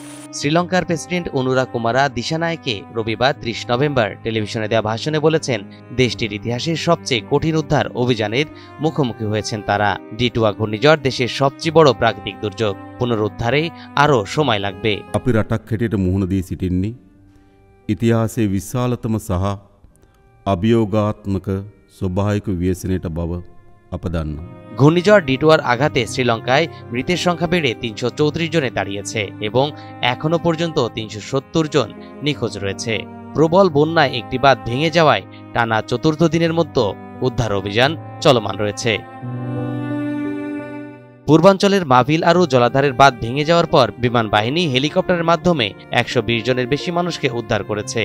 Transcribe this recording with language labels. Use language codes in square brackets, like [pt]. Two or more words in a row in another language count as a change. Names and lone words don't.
[bn] শ্রীলঙ্কার প্রেসিডেন্ট অনুরা কুমারা দিশানায়কে রবিবার ৩০ নভেম্বর টেলিভিশনে দেওয়া ভাষণে বলেছেন, দেশটির ইতিহাসের সবচেয়ে কঠিন উদ্ধার অভিযানের মুখোমুখি হয়েছেন তারা। ডিটুয়া ঘূর্ণিঝড় দেশের সবচেয়ে বড় প্রাকৃতিক দুর্যোগ। পুনরুদ্ধারে আরও সময় লাগবে। [si] අපි රටක් හැටියට මුහුණ දී සිටින්නේ ඉතිහාසයේ විශාලතම සහ අභියෝගාත්මක ස්වභාවික ව්‍යසනයට බව අප දන්නවා। [bn] ঘূর্ণিঝড় ডিটুয়ার আঘাতে শ্রীলঙ্কায় মৃতের সংখ্যা বেড়ে ৩৩৪ জনে দাঁড়িয়েছে এবং এখনো পর্যন্ত ৩৭০ জন নিখোঁজ রয়েছে। প্রবল বন্যায় একটি বাঁধ ভেঙে যাওয়ায় টানা চতুর্থ দিনের মতো উদ্ধার অভিযান চলমান রয়েছে। পূর্বাঞ্চলের মাভিল আরু জলাধারের বাঁধ ভেঙে যাওয়ার পর বিমান বাহিনী হেলিকপ্টারের মাধ্যমে ১২০ জনের বেশি মানুষকে উদ্ধার করেছে।